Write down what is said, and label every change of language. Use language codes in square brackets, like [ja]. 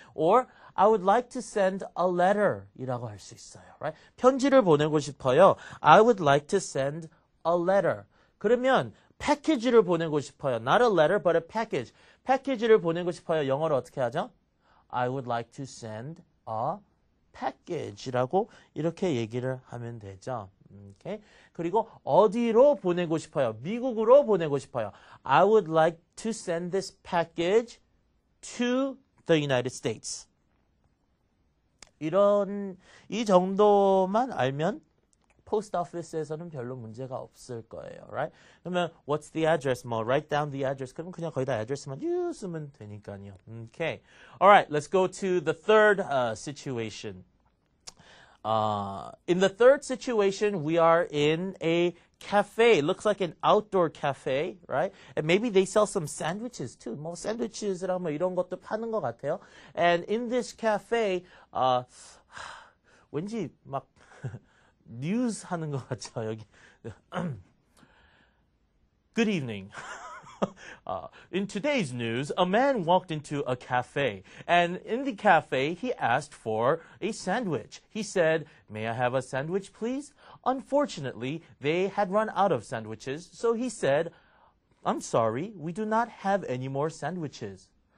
[en] Or I would like to send a letter 이라고 할 수 있어요. Right? [ko] 편지를 보내고 싶어요. [en] I would like to send a letter. 그러면 [ko] package를 보내고 싶어요. [en] Not a letter, but a package. [ko] package를 보내고 싶어요. 영어로 어떻게 하죠? [en] I would like to send a package라고 이렇게 얘기를 하면 되죠. Okay? [ko] 그리고 어디로 보내고 싶어요? 미국으로 보내고 싶어요. [en] I would like to send this package to the United States. [ko] 이 정도만 알면 post office에서는 별로 문제가 없을 거예요. [en] Right? 그러면 what's the address? write down the address. [ko] 그럼 그냥 거기다 address만 쓰면 되니까요. [en] Okay. All right, let's go to the third situation. In the third situation, we are in a cafe. It looks like an outdoor cafe, right? And maybe they sell some sandwiches too. [ko] sandwiches랑 이런 것도 파는 것 같아요. [en] And in this cafe, [ko] 왠지 막 뉴스 하는 것 같죠, 여기. [en] Good evening. In today's news, a man walked into a cafe, and in the cafe, he asked for a sandwich. He said, "May I have a sandwich, please?" Unfortunately, they had run out of sandwiches, so he said, "I'm sorry, we do not have any more sandwiches."